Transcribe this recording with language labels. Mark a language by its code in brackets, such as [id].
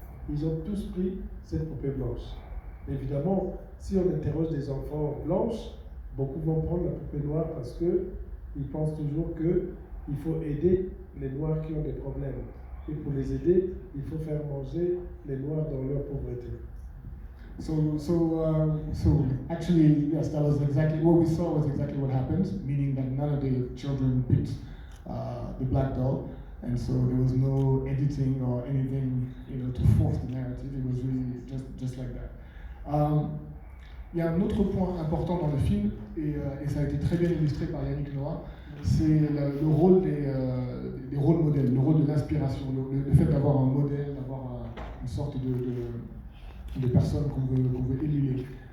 [fr] Ils ont tous pris cette poupée blanche. Évidemment, si on interroge des enfants blanches, beaucoup vont prendre la poupée noire parce qu'ils pensent toujours qu'il faut aider les Noirs qui ont des problèmes. Et pour les aider, il faut faire manger les Noirs dans leur pauvreté. [en] So actually, yes, that was exactly what we saw. Was exactly what happened, meaning that none of the children picked the black doll, and so there was no editing or anything, to force the narrative. It was really just like that. [fr] Il y a un autre point important dans le film, et ça a été très bien illustré par Yannick Noah, c'est le rôle des rôles modèles, le rôle de l'inspiration, le fait d'avoir un modèle, d'avoir une sorte de personne qu'on veut émuler.